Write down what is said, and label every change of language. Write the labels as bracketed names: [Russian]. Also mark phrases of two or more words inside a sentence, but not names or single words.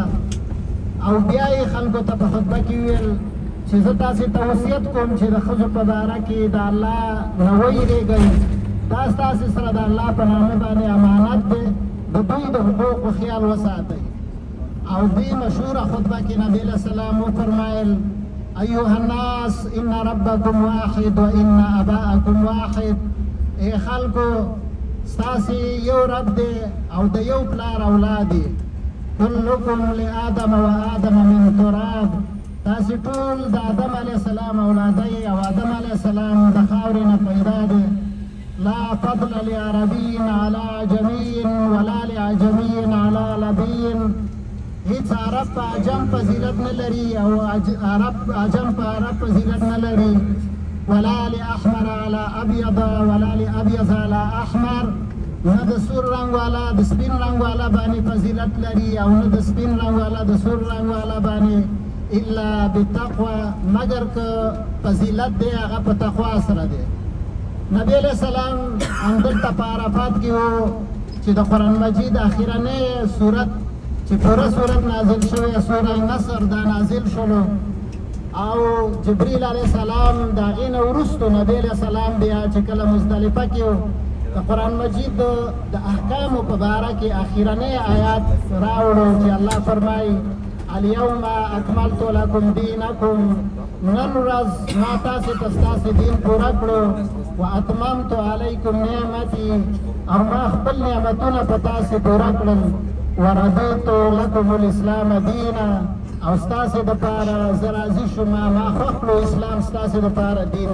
[Pashto] او بیا یې خلکو ته په خطبه کې ویل چې زه تاسې ته وصیت کوم چې د ښځو په باره کې د الله نه ویرېږئ. دا ستاسې سره د الله په نامه باندې امانت دی د دوی د حقوقو خیال وساتئ. او دې مشهوره خطبه کې [Arabic] نبي علیه السلام [Pashto] وفرمایل [Arabic] ایها الناس ان ربکم واحد و ان اباءکم واحد. [Pashto] ای خلکو ستاسې یو رب دی او د یو پلار اولاد دی. [Arabic] کلکم لآدم و آدم من تراب. [Pashto] تاسې ټول د آدم [Arabic] علیه السلام [Pashto] اولادی او آدم [Arabic] علیه السلام [Pashto] د خاورې نه پیدا دی. [Arabic] لا فضل لعربي على عجمي ولا لعجمي على لبي. [Pashto] هیڅ عرب په عجم فضیلت نه لري او عجم په عرب فضیلت نه لري. [Arabic] ولا لأحمر على أبيض ولا لأبيض على أحمر. [Pashto] نه د سور رنګ والا د سپین رنګ والا باندې فضیلت لري او نه د سپین رنګ والا د سور رنګ والا باندې [Arabic] الا بالتقوى [Pashto] مگر که فضیلت دی هغه په تقوا سره دی. نبی [Arabic] علیہ السلام [Pashto] همدلته په عرفات کې و چې د قرآن مجید اخرنۍ صورت چې پوره صورت نازل شوی سوره نصر دا نازل شولو او جبریل [Arabic] علیه السلام [Pashto] د هغې نه وروستو نبی [Arabic] علیه السلام [Pashto] بیا چې کله مزدلفه کې و د قرآن مجید د احکامو په باره کې اخرنۍ آیات راوړو چې الله فرمایي [Arabic] اليوم اکملت لکم دینکم. [Pashto] نن ورځ ما تاسې ته ستاسې دین پوره کړو [Arabic] و اتممت علیکم نعمتي [Pashto] او ما خپل نعمتونه په تاسې پوره کړل [Arabic] ورضیت لکم الاسلام دینا [Pashto] او ستاسې دپاره زه راضي شوم ما خوښ کړو اسلام ستاسې دپاره دین.